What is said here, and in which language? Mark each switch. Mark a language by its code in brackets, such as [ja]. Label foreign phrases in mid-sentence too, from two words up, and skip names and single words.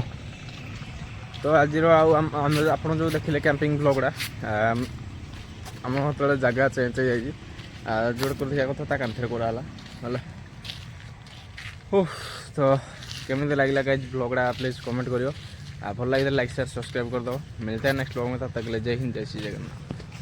[or] ତ ଆଜିର ଆଉ ଆମେ ଆପଣ ଯେଉଁ ଦେଖିଲେ କ୍ୟାମ୍ପିଂ ବ୍ଲଗ୍ଟା ଆମ ଯେତେବେଳେ ଜାଗା ଚେଞ୍ଜ ହେଇଯାଇଛି ଯେଉଁଟା କରିଥିବା କଥା ତା କାନ୍ଥରେ କରାହେଲା ହେଲା। ତ କେମିତି ଲାଗିଲା ଗାଇଜ୍ ବ୍ଲଗ୍ଟା ପ୍ଲିଜ୍ କମେଣ୍ଟ କରିବ। ଭଲ ଲାଗିଲେ ଲାଇକ୍ ସେୟାର ସବସ୍କ୍ରାଇବ୍ କରିଦେବ। [hi] ମିଳିଥାଏ [en] next blog [hi] में, तब तक के लिए जय हिंद जय श्री जगन्नाथ।